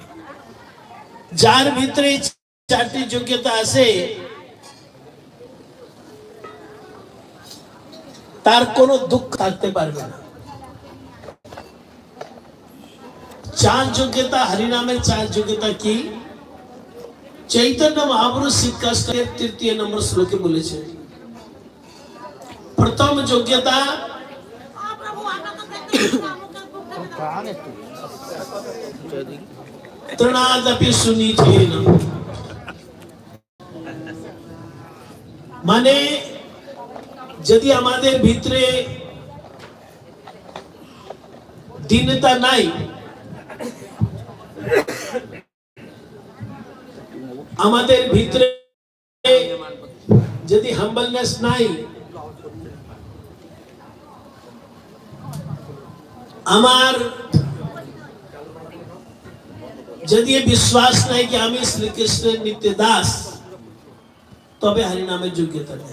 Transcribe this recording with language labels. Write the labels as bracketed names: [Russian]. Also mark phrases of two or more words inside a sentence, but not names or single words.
[Bangla] যার ভিতরে চারটি যোগ্যতা আছে তার কোনো দুঃখ থাকতে পারবে না। চার যোগ্যতা হরিনামের চার যোগ্যতা কি? চৈতন্য মহাপুরুষ সিদ্ধাষ্টক তৃতীয় নম্বর শ্লোকে বলেছে প্রথম যোগ্যতা [Sanskrit] तृणादपि सुनीचेन, [Bangla] মানে যদি আমাদের ভিতরে দীনতা নাই, আমাদের ভিতরে যদি হাম্বলনেস নাই, আমার যদি বিশ্বাস নাই कि আমি শ্রীকৃষ্ণের নিত্য দাস, তবে হরিনামের যোগ্যতা নেই।